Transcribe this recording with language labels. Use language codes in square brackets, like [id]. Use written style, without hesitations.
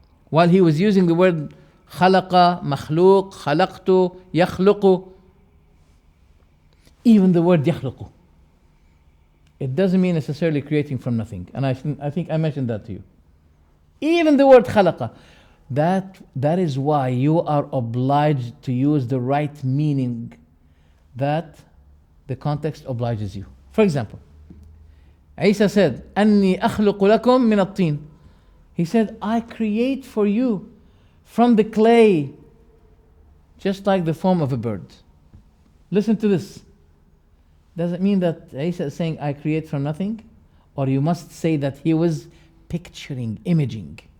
[en] While He was using the word khalaqa, makhluk, khalaqtu, yakhluqu, even the word yakhluqu, it doesn't mean necessarily creating from nothing. And I think I mentioned that to you. Even the word khalaqa, that is why you are obliged to use the right meaning that the context obliges you. For example, Isa said, [ar] أَنِّي أَخْلُقُ لَكُم مِّنَ الطِّينِ. [en] He said, I create for you from the clay, just like the form of a bird. Listen to this. Does it mean that Isa is saying, I create from nothing? Or you must say that he was picturing, imaging.